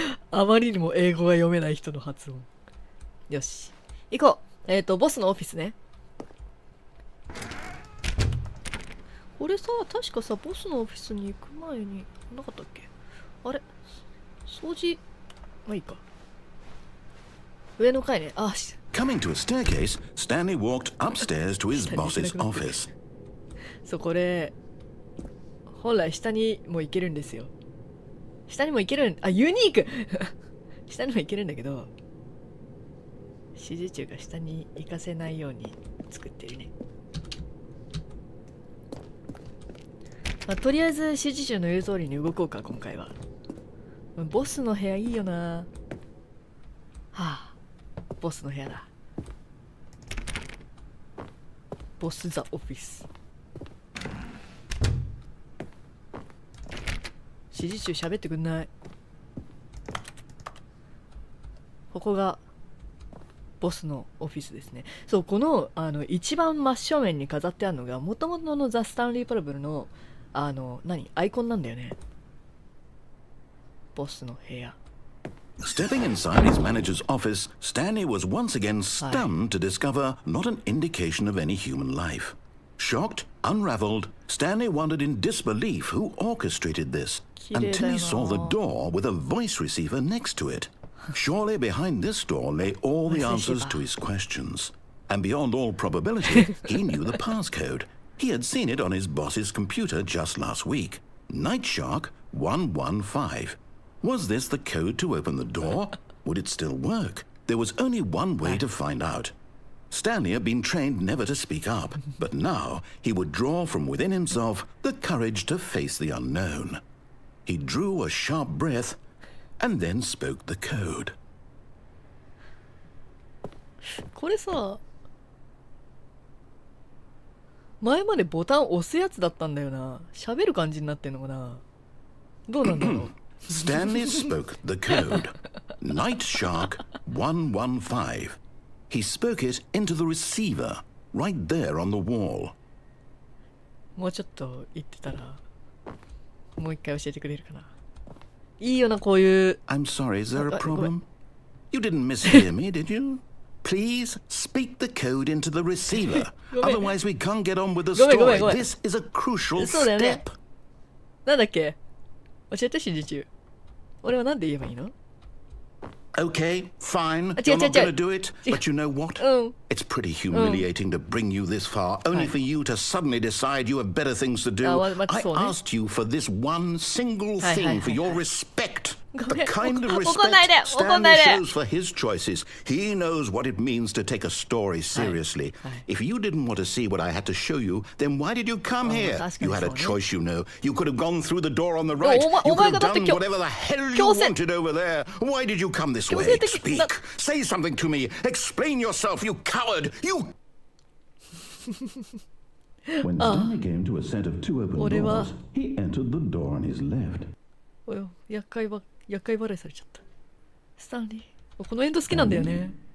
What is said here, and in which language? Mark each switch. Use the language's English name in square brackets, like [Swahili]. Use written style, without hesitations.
[Japanese] あまりにも英語が読めない人の発音よし行こうボスのオフィスねこれさ確かさボスのオフィスに行く前になかったっけあれ掃除まあいいか上の階ねあ [English] Coming to a staircase, Stanley walked upstairs to his boss's office. [Japanese] そうこれ本来下にも行けるんですよ下にも行けるユニーク下にも行けるんだけど、指示中が下に行かせないように作ってるね。まあ、とりあえず指示中の言う通りに動こうか、今回は。ボスの部屋いいよな。はあ、ボスの部屋だ。ボスザオフィス。指示中喋ってくんない。ここがボスのオフィスですね。そう、この一番真正面に飾ってあるのがもともとのザ・スタンリー・パラブルのアイコンなんだよね。ボスの部屋。 [English] Stepping inside his manager's office, Stanley was once again stunned to discover not an indication of any human life. Shocked, unraveled, Stanley wondered in disbelief who orchestrated this until he saw the door with a voice receiver next to it. Surely behind this door lay all the answers to his questions. And beyond all probability, he knew the passcode. He had seen it on his boss's computer just last week. Nightshark 115. Was this the code to open the door? Would it still work? There was only one way to find out. Stanley had been trained never to speak up, but now he would draw from within himself the courage to face the unknown. He drew a sharp breath and then spoke the code. [Japanese] これさ、前までボタン押すやつだったんだよな。喋る感じになってんのかな。どうなんだろう。 [English] Stanley spoke the code. Nightshark 115. He spoke it into the receiver, right there on the wall. [Japanese] もうちょっと言ってたら、もう一回教えてくれるかな。いいよな、こういう。 [English] I'm sorry, is there a problem? You didn't mishear me, did you? Please speak the code into the receiver. Otherwise we can't get on with the story. This is a crucial step. [Japanese] なんだっけ？教えて、指示中。俺は何で言えばいいの？ [English] Okay, fine. You're not going to do it, but you know what? It's pretty humiliating to bring you this far, only for you to suddenly decide you have better things to do. I asked you for this one single thing, for your respect. The kind of respect Stanley shows for his choices. He knows what it means to take a story seriously. If you didn't want to see what I had to show you, then why did you come here? You had a choice, you know. You could have gone through the door on the right. You could have done whatever the hell you wanted over there. Why did you come this way? Speak. Say something to me. Explain yourself, you coward. You... When Stanley came to a set of two open doors, he entered the door on his left. [Japanese] 厄介払いされちゃった。スタンリー。このエンド好きなんだよね。